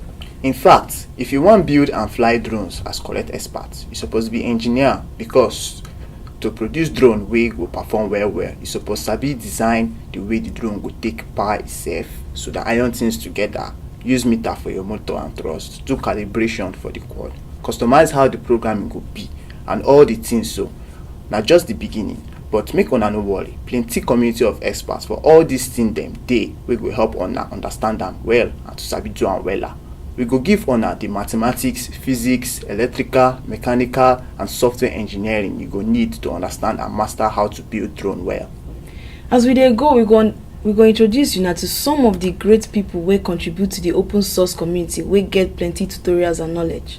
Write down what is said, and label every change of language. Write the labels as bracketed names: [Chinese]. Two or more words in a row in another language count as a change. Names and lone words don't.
[Nigerian Pidgin] In fact, if you want build and fly drones as correct experts, you supposed to be engineer, because to produce drone wey go perform well, you suppose sabi design the way the drone go take power itself, so the iron things together, use meter for your motor and thrust, do calibration for the quad, customize how the programming go be, and all the things. So now just the beginning, but make una no worry, plenty community of experts for all these things them dey wey go help una understand them well and to sabi do am wella. We go give una the mathematics, physics, electrical, mechanical, and software engineering you go need to understand and master how to build drone well. As we dey go, we go introduce you now to some of the great people wey contribute to the open source community wey get plenty tutorials and knowledge.